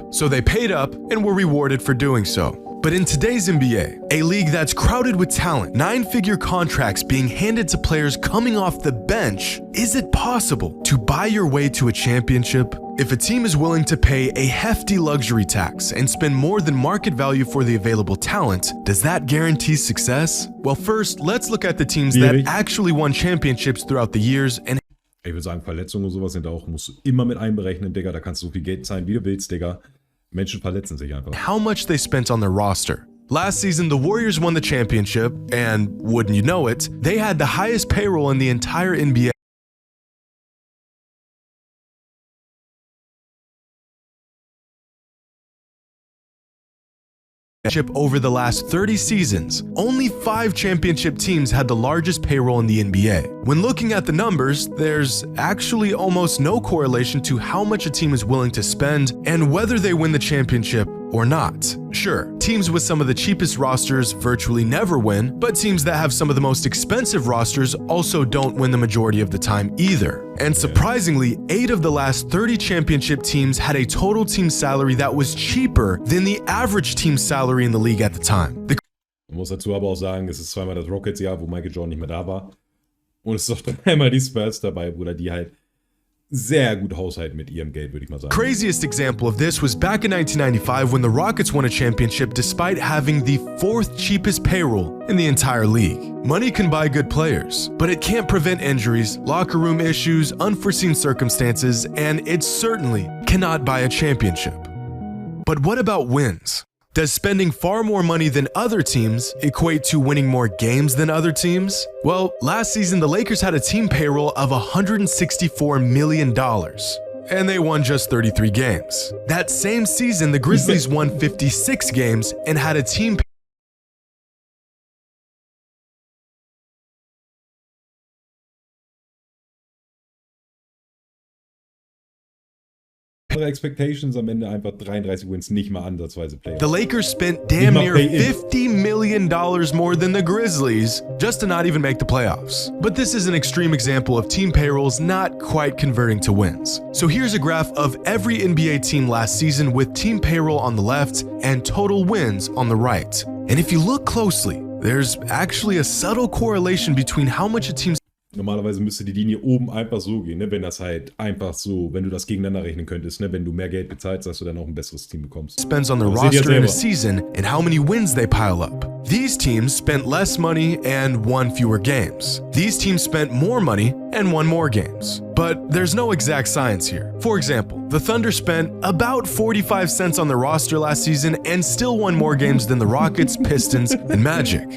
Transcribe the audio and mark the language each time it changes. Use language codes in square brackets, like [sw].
[en] So they paid up and were rewarded for doing so. But in today's NBA, a league that's crowded with talent, 9-figure contracts being handed to players coming off the bench, is it possible to buy your way to a championship? If a team is willing to pay a hefty luxury tax and spend more than market value for the available talent, does that guarantee success? Well, first, let's look at the teams that actually won championships throughout the years and [de] Ich würde sagen, Verletzungen und sowas sind auch, musst du immer mit einberechnen, Digga. Da kannst du so viel Geld zahlen, wie du willst, Digga. Menschen verletzen sich einfach. [en] How much they spent on their roster. Last season, the Warriors won the championship, and wouldn't you know it, they had the highest payroll in the entire NBA. Over the last 30 seasons, only 5 championship teams had the largest payroll in the NBA. When looking at the numbers, there's actually almost no correlation to how much a team is willing to spend and whether they win the championship or not. Sure, teams with some of the cheapest rosters virtually never win, but teams that have some of the most expensive rosters also don't win the majority of the time either. And surprisingly, 8 of the last 30 championship teams had a total team salary that was cheaper than the average team salary in the league at the time. [de] Man muss dazu aber auch sagen, es ist zweimal das Rockets-Jahr, wo Michael Jordan nicht mehr da war. Und es ist auch dreimal die Spurs dabei, Bruder, die halt sehr gut haushalten mit ihrem Geld, würde ich mal sagen. [en] Craziest example of this was back in 1995 when the Rockets won a championship despite having the 4th cheapest payroll in the entire league. Money can buy good players, but it can't prevent injuries, locker room issues, unforeseen circumstances, and it certainly cannot buy a championship. But what about wins? Does spending far more money than other teams equate to winning more games than other teams? Well, last season the Lakers had a team payroll of $164 million, and they won just 33 games. That same season, the Grizzlies won 56 games and had a team [de] Expectations am Ende einfach 33 Wins, nicht mal ansatzweise Playoffs. [en] The Lakers spent damn near $50 million more than the Grizzlies just to not even make the playoffs. But this is an extreme example of team payrolls not quite converting to wins. So here's a graph of every NBA team last season with team payroll on the left and total wins on the right. And if you look closely, there's actually a subtle correlation between how much a team's [de] Normalerweise müsste die Linie oben einfach so gehen, ne? Wenn das halt einfach so, wenn du das gegeneinander rechnen könntest, ne? Wenn du mehr Geld bezahlst, dass du dann auch ein besseres Team bekommst. [en] Spends on their roster in a season and how many wins they pile up. These teams spent less money and won fewer games. These teams spent more money and won more games. But there's no exact science here. For example, the Thunder spent about 45 cents on their roster last season and still won more games than the Rockets, Pistons, and Magic.